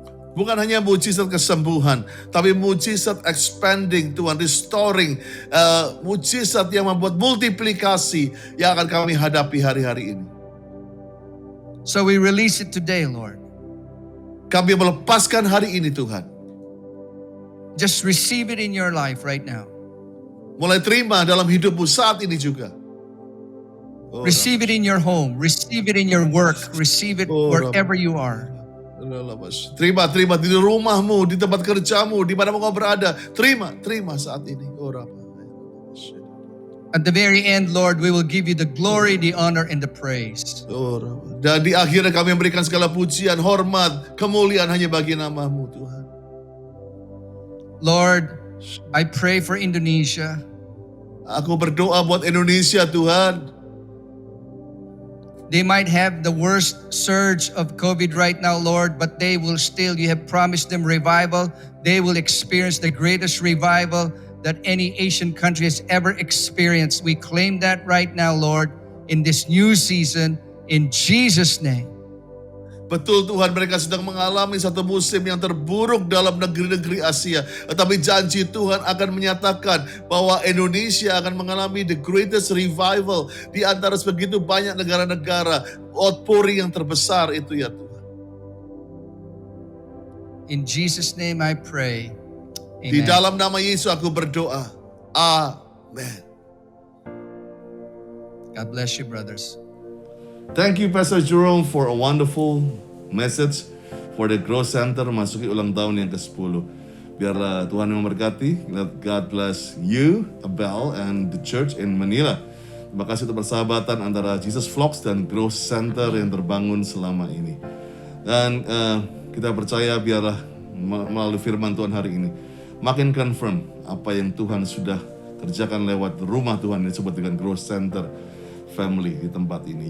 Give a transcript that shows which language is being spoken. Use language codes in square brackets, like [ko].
[id] Bukan hanya mujizat kesembuhan, tapi mujizat expanding Tuhan, restoring, mujizat yang membuat multiplikasi yang akan kami hadapi hari-hari ini. [en] So we release it today, Lord. [id] Kami melepaskan hari ini Tuhan. [en] Just receive it in your life right now. [id] Mulai terima dalam hidupmu saat ini juga. [en] Receive it in your home, receive it in your work, receive it wherever you are. [id] Terima di rumahmu, di tempat kerjamu, di mana kau berada. Terima saat ini. [en] At the very end, Lord, we will give you the glory, the honor, and the praise. [id] Dan di akhirnya kami memberikan segala pujian, hormat, kemuliaan hanya bagi nama-Mu Tuhan. [en] Lord, I pray for Indonesia. [id] Aku berdoa buat Indonesia Tuhan. [en] They might have the worst surge of COVID right now, Lord, but they will still, you have promised them revival. They will experience the greatest revival that any Asian country has ever experienced. We claim that right now, Lord, in this new season, in Jesus' name. [id] Betul Tuhan, mereka sedang mengalami satu musim yang terburuk dalam negeri-negeri Asia. Tetapi janji Tuhan akan menyatakan bahwa Indonesia akan mengalami [en] the greatest revival [id] di antara sebegitu banyak negara-negara. Outpouring yang terbesar itu ya Tuhan. [en] In Jesus' name I pray. Amen. [id] Di dalam nama Yesus aku berdoa. [en] Amen. God bless you, brothers. Thank you Pastor Jerome for a wonderful message for the Growth Center [id] masuki ulang tahun yang ke-10. Biarlah Tuhan yang memberkati. [en] Let God bless you, Abel, and the church in Manila. [id] Terima kasih untuk persahabatan antara Jesus Vlogs dan Growth Center yang terbangun selama ini. Dan kita percaya biarlah melalui firman Tuhan hari ini makin confirm apa yang Tuhan sudah kerjakan lewat rumah Tuhan yang disebut dengan Growth Center Family di tempat ini.